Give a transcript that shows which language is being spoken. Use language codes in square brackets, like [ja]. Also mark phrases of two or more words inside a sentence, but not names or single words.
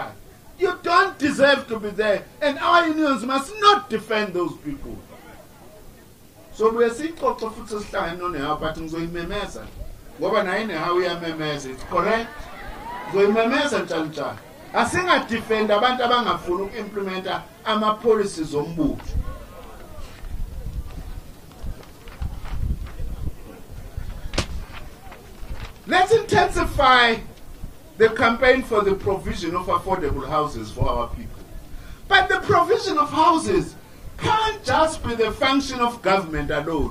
[en] You don't deserve to be there, and our unions must not defend those people. So we are seeing but it's correct. I think I defend [nd] abantu abangafuna implementa ama policies ombuso. [en] Let's intensify the campaign for the provision of affordable houses for our people. But the provision of houses can't just be the function of government alone.